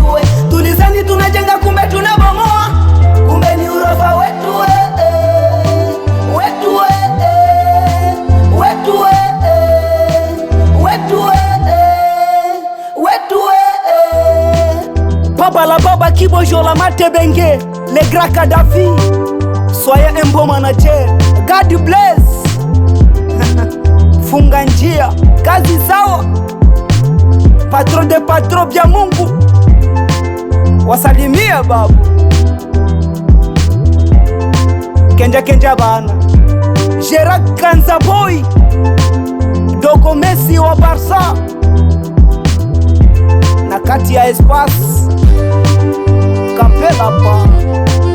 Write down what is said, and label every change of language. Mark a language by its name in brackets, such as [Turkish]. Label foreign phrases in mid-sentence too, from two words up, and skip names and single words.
[Swahili] Tulizani tunajenga kumbe tunabomoa, kumbe ni urofa wetu. Baba la baba Kibojo la Matebenge, [French] le Grand Kadhafi, soyez un bon manager. [English] God bless. [Swahili] Funga njia, kazi sawa. [French] Patron de patron [Swahili] vya Mungu, wasalimia babu. Kenja bana, Gerard Kanzaboy, Dogo Messi wa Barca, na kati ya Espace Kapela pa